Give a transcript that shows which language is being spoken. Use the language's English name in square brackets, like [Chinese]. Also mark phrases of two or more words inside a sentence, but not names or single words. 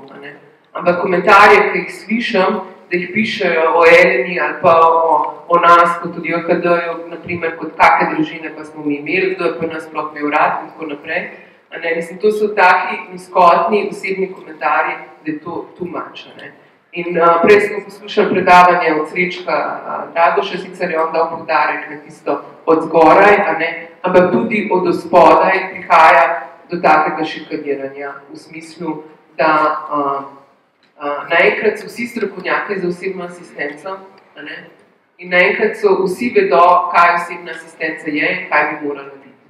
[Slovenian] Ampak komentarje, ki jih slišam, da jih pišejo o Eleni ali pa o nas, kot tudi o KD-ju, naprimer, kot kakve družine pa smo mi imeli, kdo je pa nas sploh imel rad in tako naprej. Mislim, to so taki nizkotni osebni komentarji, da je to [English] too much. [Slovenian] In prej smo poslušali predavanje od Srečka Dragoša, sicer je on dal poudarek na tisto od zgoraj, ampak tudi od spodaj prihaja do takega šikaniranja v smislu, da naenkrat so vsi strokovnjaki za osebno asistenco in naenkrat so vsi vedo, kaj osebna asistenca je in kaj bi morala biti.